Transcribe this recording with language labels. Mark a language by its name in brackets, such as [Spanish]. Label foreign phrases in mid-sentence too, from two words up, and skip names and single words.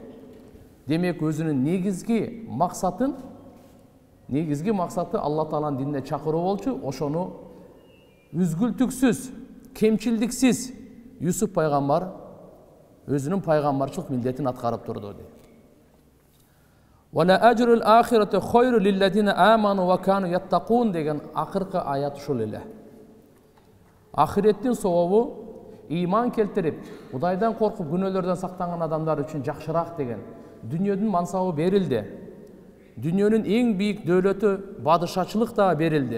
[Kyrgyz] Демек өзүнүн негизги максаты Алла Тааланын динине чакыруу болчу. Ошону үзгүлтүксүз, кемчилдиксиз Юсуф пайгамбар өзүнүн пайгамбарчылык милдетин аткарып турду дейт. [Arabic] ولأجر الآخرة خير للذين آمنوا وكانوا يتقون [Kyrgyz] деген акыркы аят ушул эле. Ахиреттин сообу ыйман келтирип, Кудайдан коркуп күнөөлөрдөн сактанган адамдар үчүн жакшыраак деген. Дүйнөнүн мансабы берилди. Дүйнөнүн эң бийик дөөлөтү бадышачылык дагы берилди.